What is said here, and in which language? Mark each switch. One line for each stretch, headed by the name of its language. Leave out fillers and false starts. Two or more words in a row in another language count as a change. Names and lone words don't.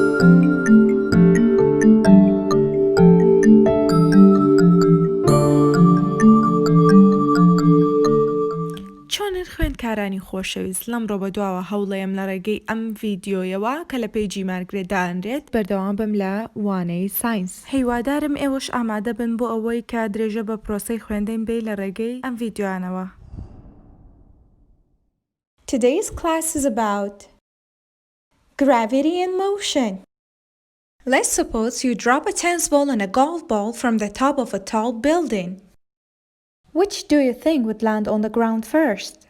Central Kurdish: چۆنن خوێندکارانی خۆشەویست لەم ڕۆبە دواوە هەوڵەیەم لە ڕێگەی ئەم ڤیدیۆیەوە کە لە پێیجی مارگرێت دانرێت بەردەوام بم لە وانەی ساینس. هیوادارم ئێوەش ئامادە بن بۆ ئەوەی کە درێژە بە پرۆسەی خوێندەین بێ لە ڕێگەی ئەم ڤیدیۆیانەوە.
English: Today's class is about gravity and motion. Let's suppose you drop a tennis ball and a golf ball from the top of a tall building. Which do you think would land on the ground first?